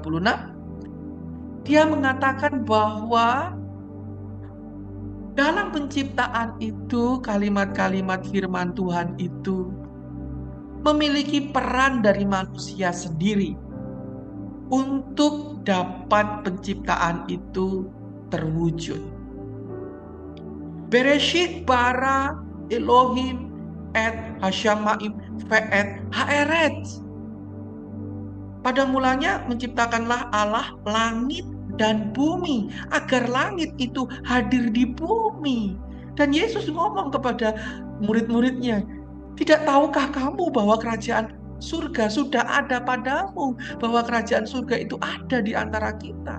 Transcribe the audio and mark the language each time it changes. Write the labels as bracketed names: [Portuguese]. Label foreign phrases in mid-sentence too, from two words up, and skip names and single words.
[Indonesian] dia mengatakan bahwa dalam penciptaan itu kalimat-kalimat firman Tuhan itu memiliki peran dari manusia sendiri untuk dapat penciptaan itu terwujud. [Hebrew] בראשית ברא אלהים את השמים ואת הארץ. [Indonesian] Pada mulanya menciptakanlah Allah langit dan bumi, agar langit itu hadir di bumi. Dan Yesus ngomong kepada murid-muridnya, tidak tahukah kamu bahwa kerajaan surga sudah ada padamu, bahwa kerajaan surga itu ada di antara kita.